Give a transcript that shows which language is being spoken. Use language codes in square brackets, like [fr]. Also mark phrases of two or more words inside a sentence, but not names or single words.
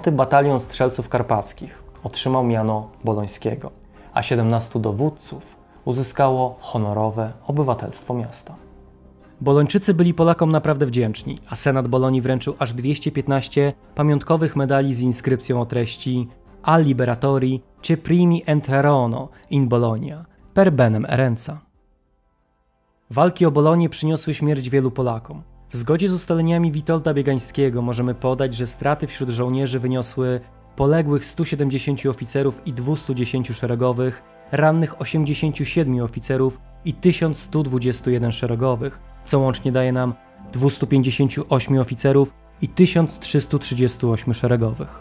[pl] Batalion Strzelców Karpackich otrzymał miano bolońskiego, a 17 dowódców uzyskało honorowe obywatelstwo miasta. Bolończycy byli Polakom naprawdę wdzięczni, a Senat Bolonii wręczył aż 215 pamiątkowych medali z inskrypcją o treści [it] A Liberatori che primi entrarono in Bologna per benem Erenca. [pl] Walki o Bolonię przyniosły śmierć wielu Polakom. W zgodzie z ustaleniami Witolda Biegańskiego możemy podać, że straty wśród żołnierzy wyniosły poległych 170 oficerów i 210 szeregowych, rannych 87 oficerów i 1121 szeregowych, co łącznie daje nam 258 oficerów i 1338 szeregowych.